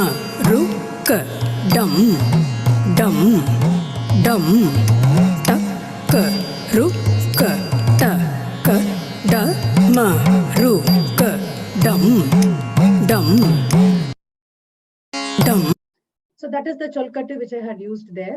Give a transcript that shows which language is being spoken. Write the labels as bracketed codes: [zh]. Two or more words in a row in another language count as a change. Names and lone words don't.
[en] rukka, dum, dum, dum, takka, rukka, takka, da, ma, rukka, dum, dum, dum. So that is the Cholkattu which I had used there.